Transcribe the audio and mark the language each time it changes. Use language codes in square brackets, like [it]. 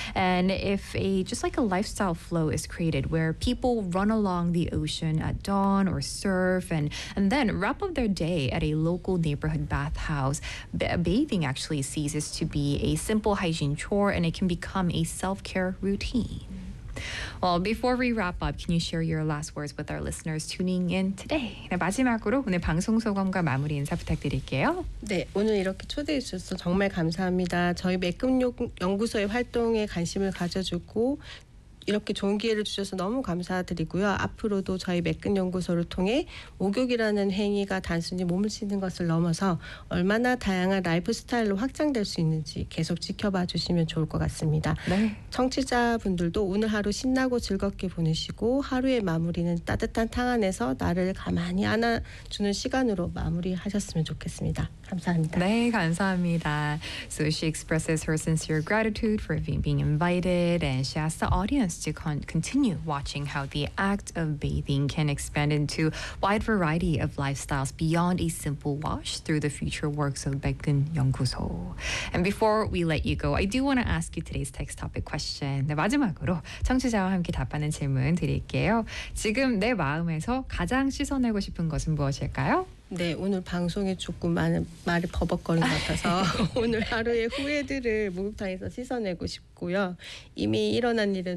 [en] And if a just like a lifestyle flow is created where people run along the ocean at dawn or surf and then wrap up their day at a local neighborhood bathhouse. Bathing actually ceases to be a simple hygiene chore and it can become a self-care routine. Well, before we wrap up, can you share your last words with our listeners tuning in today? [ko] 네, 마지막으로 오늘 방송 소감과 마무리 인사 부탁드릴게요. 네, 오늘 이렇게 초대해 주셔서 정말 감사합니다. 저희 맥금 연구소의 활동에 관심을 가져주고 이렇게 좋은 기회를 주셔서 너무 감사드리고요. 앞으로도 저희 맥근 연구소를 통해 목욕이라는 행위가 단순히 몸을 씻는 것을 넘어서 얼마나 다양한 라이프 스타일로 확장될 수 있는지 계속 지켜봐 주시면 좋을 것 같습니다. 네. 청취자분들도 오늘 하루 신나고 즐겁게 보내시고 하루의 마무리는 따뜻한 탕 안에서 나를 가만히 안아주는 시간으로 마무리하셨으면 좋겠습니다. 감사합니다. 네, 감사합니다. [en] So she expresses her sincere gratitude for being invited and she asks the audience to continue watching how the act of bathing can expand into wide variety of lifestyles beyond a simple wash through the future works of Baekeun Yeonguso. And before we let you go, I do want to ask you today's text topic question. [ko] 네, 마지막으로 청취자와 함께 답하는 질문 드릴게요. 지금 내 마음에서 가장 씻어내고 싶은 것은 무엇일까요? 네, 오늘 방송에 조금 많은 말을 버벅거린 것 같아서 오늘 하루의 후회들을 목욕탕에서 씻어내고 싶고요. 이미 일어난 일은